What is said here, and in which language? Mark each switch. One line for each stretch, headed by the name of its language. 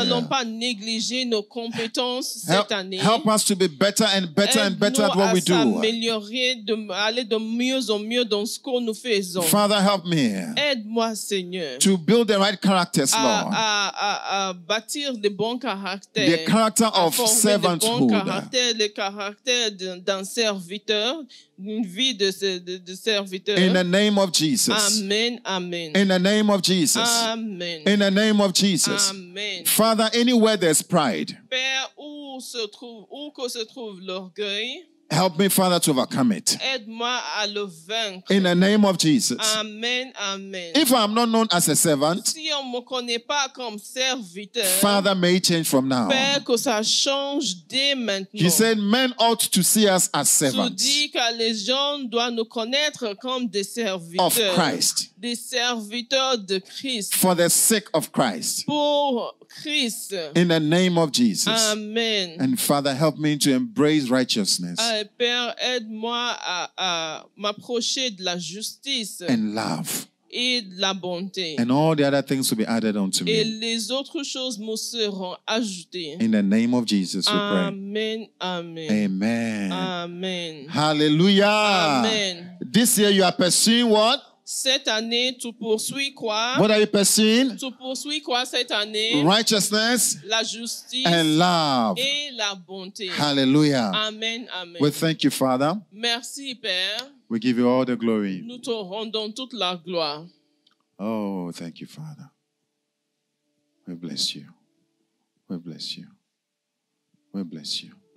French: n'allons pas négliger nos compétences cette année.
English: Help us to be better and better and better at what we do.
French: Améliorer, aller de mieux en mieux dans ce que nous faisons.
English: Father, help me
French: Aide-moi, Seigneur,
English: to build the right characters, Lord.
French: à bâtir de bons caractères.
English: The character
French: À
English: of
French: former de bons
English: servanthood.
French: caractères, le caractère d'un serviteur, une vie de serviteur.
English: In the name of Jesus. Amen, amen. In the name of Jesus. Amen. In the name of Jesus. Amen. Father, anywhere there's pride,
French: Père, où que se trouve l'orgueil,
English: help me, Father, to overcome it.
French: aide-moi à le vaincre.
English: In the name of Jesus. Amen, amen. If I'm not known as a servant,
French: Si on ne me connaît pas comme serviteur,
English: Father, may it change from now.
French: Père, que ça change dès maintenant.
English: He said men ought to see us as
French: Tu
English: servants
French: dis que les gens doivent nous connaître comme des serviteurs.
English: of Christ,
French: Des serviteurs de Christ.
English: for the sake of Christ. Pour Christ. In the name of Jesus. Amen. And Father, help me to embrace righteousness
French: Père, aide-moi à m'approcher de la justice
English: and love.
French: et de la bonté.
English: And all the other things will be added unto
French: Et
English: me.
French: les autres choses me seront ajoutées.
English: In the name of Jesus, we pray. Amen, amen. Amen. Amen. Hallelujah. Amen. This year you are pursuing what?
French: Cette année, tu poursuis quoi?
English: What are you pursuing?
French: Tu poursuis quoi cette année?
English: Righteousness
French: La justice
English: and love.
French: et la bonté.
English: Hallelujah. Amen, amen. We thank you, Father.
French: Merci, Père.
English: We give you all the glory. Nous te rendons toute la gloire. Oh, thank you, Father. We bless you. We bless you. We bless you.